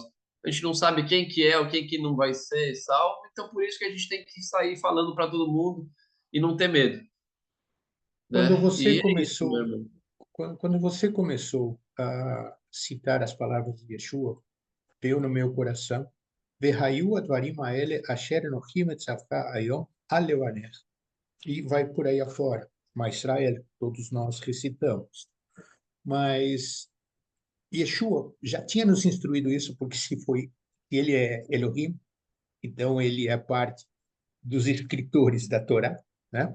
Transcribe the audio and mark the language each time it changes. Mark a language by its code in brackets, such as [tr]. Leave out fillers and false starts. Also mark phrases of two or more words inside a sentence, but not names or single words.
[pt] A gente não sabe quem que é ou quem que não vai ser salvo, então por isso que a gente tem que sair falando para todo mundo e não ter medo, Quando né? você E é isso, meu começou, irmão. quando você começou a citar as palavras de Yeshua, veio no meu coração, [he] והיו הדברים האלה אשר אנכי מצוך היום על לבבך. [pt] E vai por aí afora. Mas Israel, todos nós recitamos. Mas Yeshua já tinha nos instruído isso, porque se foi, ele é Elohim, então ele é parte dos escritores da Torá, né?